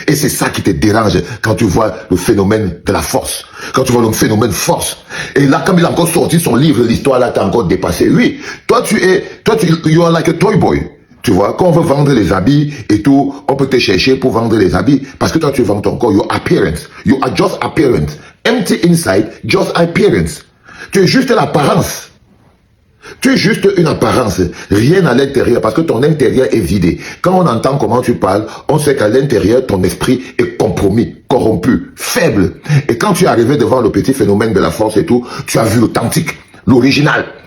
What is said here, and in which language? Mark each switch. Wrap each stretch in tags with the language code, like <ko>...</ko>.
<fr>Et c'est ça qui te dérange quand tu vois le phénomène de la force. Quand tu vois le phénomène force. Et là, comme il a encore sorti son livre, l'histoire là t'a encore dépassé. Oui.</fr> <en>You are like a toy boy.</en> <fr>Tu vois, quand on veut vendre les habits et tout, on peut te chercher pour vendre les habits. Parce que toi, tu vends ton corps,</fr> <en>your appearance. You are just appearance. Empty inside, just appearance.</en> <fr>Tu es juste l'apparence. Tu es juste une apparence, rien à l'intérieur, parce que ton intérieur est vidé. Quand on entend comment tu parles, on sait qu'à l'intérieur, ton esprit est compromis, corrompu, faible. Et quand tu es arrivé devant le petit phénomène de la force et tout, tu as vu l'authentique, l'original.</fr>